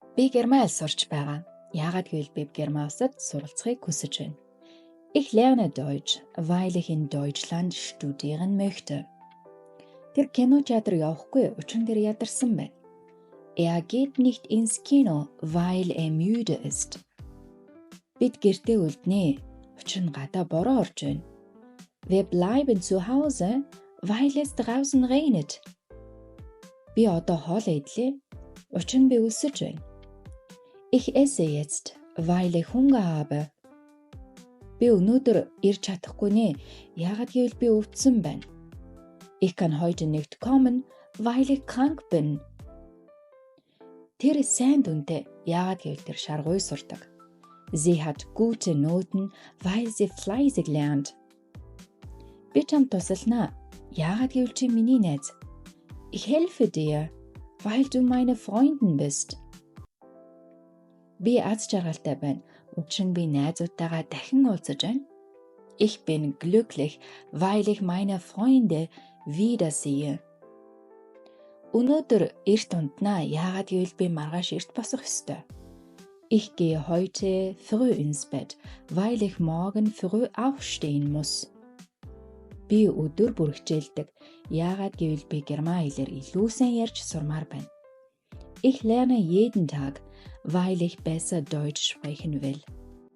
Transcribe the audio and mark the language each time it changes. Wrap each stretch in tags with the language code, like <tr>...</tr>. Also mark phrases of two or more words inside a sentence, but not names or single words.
<mn>Би Германд сурч байгаа. Яагаад гэвэл би Герман улсад суралцахыг хүсэж байна.</mn> <de>Ich lerne Deutsch, weil ich in Deutschland studieren möchte.</de> <mn>Тэр кинотеатр явахгүй учир нь тэр ядарсан байна.</mn> <de>Er geht nicht ins Kino, weil er müde ist.</de> <mn>Бид гэртээ үлднэ. Учир нь гадаа бороо орж байна.</mn> <de>Wir bleiben zu Hause, weil es draußen regnet.</de> <mn>Би одоо хоол идлээ. Учир нь би өлсөж байна.</mn> <de>Ich esse jetzt, weil ich Hunger habe.</de> <mn>Би өнөөдөр ирж чадахгүй нэ. Яагаад гэвэл би өвдсөн байна.</mn> <de>Ich kann heute nicht kommen, weil ich krank bin.</de> <mn>Тэр сайн дүнтэй. Яагаад гэвэл тэр шаргуй сурдаг.</mn> <de>Sie hat gute Noten, weil sie fleißig lernt.</de> <mn>Би чамд тусалнаа. Яагаад гэвэл чи миний найз.</mn> <de>Ich helfe dir, weil du meine Freundin bist.</de> <mn>Би аз жаргалтай байна. Учир нь би найзуудтайгаа дахин уулзаж байна.</mn> <de>Ich bin glücklich, weil ich meine Freunde wiedersehe.</de> <mn>Өнөөдөр эрт унтнаа. Яагаад гэвэл би маргааш эрт босох ёстой.</mn> <de>Ich gehe heute früh ins Bett, weil ich morgen früh aufstehen muss.</de> <mn>Би өдөр бүр хичээлдэг. Яагаад гэвэл би герман хэлээр илүү сайн ярьж сурмаар байна.</mn> <de>Ich lerne jeden Tag, weil ich besser Deutsch sprechen will.</de>